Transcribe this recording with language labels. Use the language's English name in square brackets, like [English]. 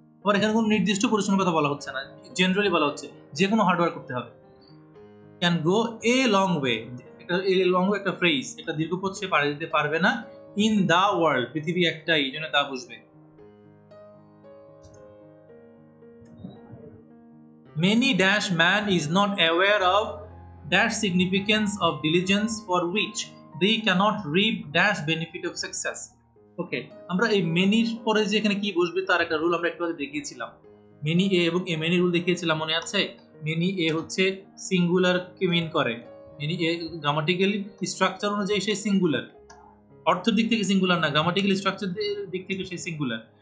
[Bangla] আবার এখানে কোনো নির্দিষ্ট পরিশ্রমের কথা বলা হচ্ছে না, জেনারেলি বলা হচ্ছে যে কোনো হার্ড ওয়ার্ক করতে হবে। [English] can go a long way, [Bangla] a long way একটা ফ্রেজ, একটা দীর্ঘ পথ সে পাড়ি দিতে পারবে না। [English] in the world, [Bangla] পৃথিবী একটাই, এই জন্য দা বুঝবে। [English] Many dash man is not aware of dash significance of diligence for which they cannot reap dash benefit of success. [Bangla] ওকে, আমরা এই মেনির পরে যে এখানে কি বসবে তার একটা রুল আমরা একটু আগে দেখিয়েছিলাম। মেনি এ এবং এ মেনি রুল দেখিয়েছিলাম, মনে আছে? মেনি এ হচ্ছে সিঙ্গুলার কে মিন করে। মেনি এ গ্রামাটিক্যালি স্ট্রাকচার অনুযায়ী সেই সিঙ্গুলার, অর্থের দিক থেকে সিঙ্গুলার না, গ্রামাটিক্যাল স্ট্রাকচারের দিক থেকে সেই সিঙ্গুলার।